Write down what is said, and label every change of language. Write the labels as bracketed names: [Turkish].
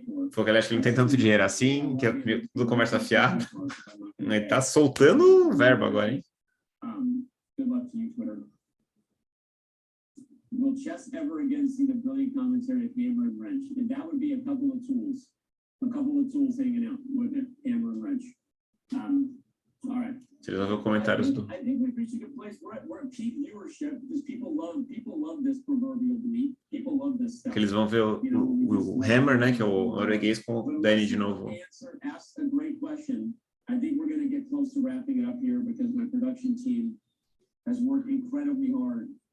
[Portuguese] Falou que ele acha que ele não tem tanto dinheiro assim, que é tudo conversa fiada. Ele tá soltando verbo agora, hein? [English] Good luck to you, Twitter. Will chess ever again see the brilliant commentary of Hammer and Wrench? And that would be a couple of tools hanging out, wouldn't it? Hammer and Wrench. All right. [Portuguese] Você resolveu comentários do... [English] I think we've reached a good place. We're at peak viewership because people love this proverbial belief. People love this stuff. [Portuguese] Que eles vão ver o Hammer, né, que é o norueguês, com o Danny de novo. [English] Asked a great question. I think we're going to get close to wrapping it up here because my production team has worked incredibly hard.